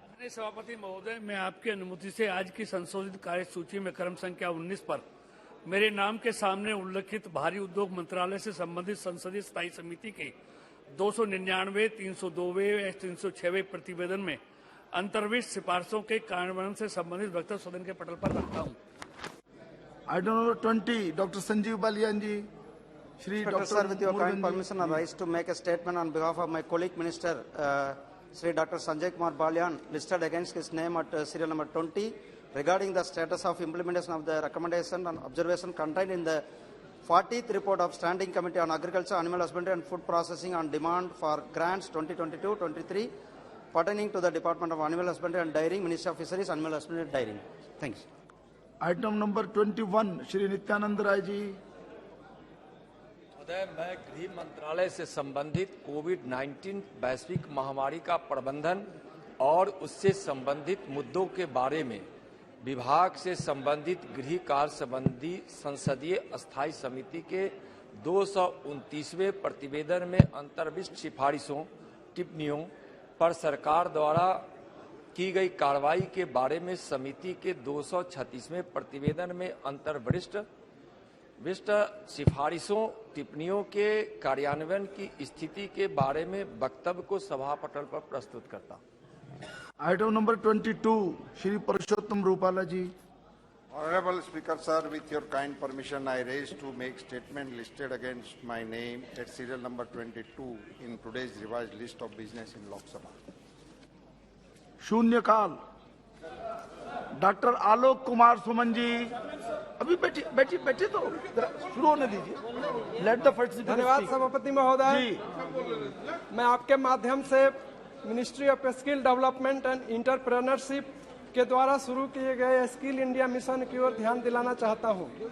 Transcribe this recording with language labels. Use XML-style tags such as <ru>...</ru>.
<hi>सभापति महोदय, मैं आपकी अनुमति से आज की संशोधित कार्यसूची में क्रम संख्या 19 पर मेरे नाम के सामने उल्लेखित भारी उद्योग मंत्रालय से संबंधित संसदीय स्थायी समिति के 299, 302वें, 306वें प्रतिवेदन में अंतर्विष्ट सिफारिशों के कार्यान्वयन से संबंधित वक्तव्य सदन के पटल पर रखता हूं। Item number 20 doctor Sanjeev Balyan ji. Shri</hi> <en>Dr. Sir, with your kind permission, I rise to make a statement on behalf of my colleague minister, Sri Dr. Sanjay Kumar Balyan, listed against his name at serial number 20, regarding the status of implementation of the recommendation and observation contained in the 40th report of Standing Committee on Agriculture, Animal Husbandry and Food Processing on demand for grants 2022-23 pertaining to the Department of Animal Husbandry and Dairying, Ministry of Fisheries, Animal Husbandry and Dairying. Thanks.</en> <hi>Item number 21 Shri Nityanand Rai ji. महोदय, मैं गृह मंत्रालय से संबंधित कोविड-19 वैश्विक महामारी का प्रबंधन और उससे संबंधित मुद्दों के बारे में विभाग से संबंधित गृह कार्य संबंधी संसदीय अस्थायी समिति के 229वें प्रतिवेदन में अंतर्विष्ट सिफारिशों टिप्पणियों पर सरकार द्वारा की गई कार्रवाई के बारे में समिति के 236वें प्रतिवेदन में अंतर्विष्ट सिफारिशों टिप्पणियों के कार्यान्वयन की स्थिति के बारे में वक्तव्य को सभा पटल पर प्रस्तुत करता। Item number 22 Shri Purushottam Rupala ji.</hi> <en>Honorable Speaker, sir, with your kind permission, I raise to make statement listed against my name at serial number 22 in today's revised list of business in Lok Sabha.</en> <hi>शून्यकाल doctor Alok Kumar Suman ji. अभी बैठे तो शुरू होने दीजिए।</hi> <en>Let the first.</en> <hi>धन्यवाद सभापति महोदय। मैं आपके माध्यम से ministry of skill development and entrepreneurship के द्वारा शुरू किए गए स्किल इंडिया मिशन की ओर ध्यान दिलाना चाहता हूं।</hi>